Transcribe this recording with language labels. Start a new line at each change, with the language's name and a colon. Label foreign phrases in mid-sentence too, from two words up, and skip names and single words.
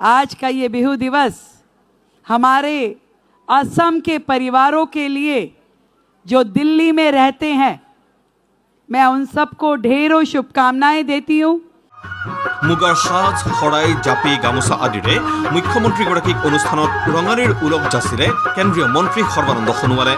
Hindi: आज का ये बिहू दिवस हमारे असम के परिवारों के लिए जो दिल्ली में रहते हैं, मैं उन सबको ढेरों शुभकामनाएं देती हूँ।
Assamese: মুগাৰ সাজ শৰাই জাপি গামোচা আদিৰে মুখ্যমন্ত্ৰীগৰাকীক অনুষ্ঠানত ৰঙালীৰ ওলগ যাচিলে কেন্দ্ৰীয় মন্ত্ৰী সৰ্বানন্দ সোণোৱালে।